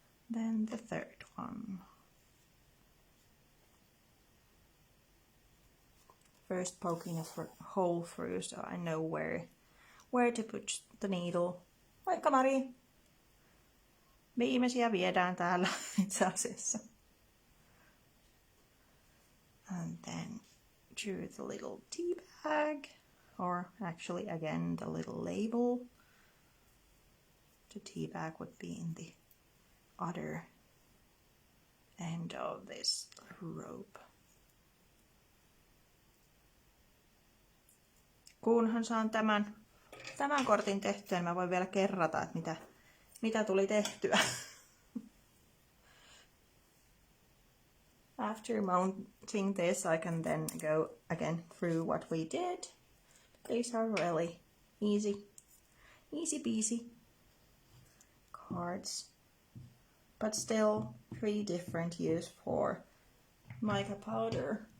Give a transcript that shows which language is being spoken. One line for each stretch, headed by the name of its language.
English: Then the third one. first poking a hole through so I know where to put the needle.
Finnish: Moikka Mari! Viimeisiä viedään täällä itse asiassa.
English: And then drew the little tea bag, or actually again the little label. The tea bag would be in the other end of this rope.
Finnish: Kunhan saan tämän kortin tehtyä, niin mä voin vielä kerrata, että mitä tuli tehtyä.
English: After mounting this, I can then go again through what we did. These are really easy peasy cards, but still 3 different use for mica powder.